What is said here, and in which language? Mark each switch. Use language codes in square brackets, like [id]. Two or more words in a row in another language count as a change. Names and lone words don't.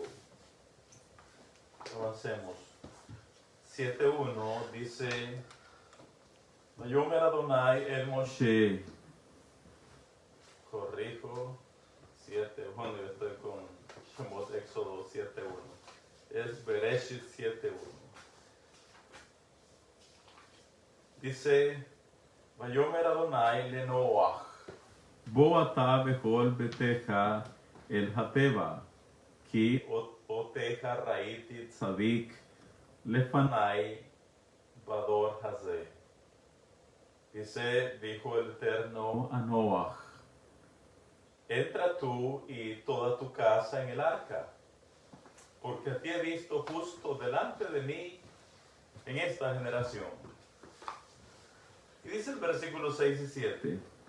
[es] Avancemos. 7.1 dice: [he] ויאמר אדני אל משה. [es] Corrijo. 7, bueno, yo estoy con Shemot Éxodo 7.1. Es Bereshit 7.1. Dice: [he] ויאמר אדני לנח. בא אתה וכל ביתך אל התבה, כי אתך ראיתי צדיק לפני בדור הזה. [es] Dijo el Eterno a Noach: entra tú y toda tu casa en el arca, porque a ti he visto justo delante de mí en esta generación. Y dice el versículo 6 y 7.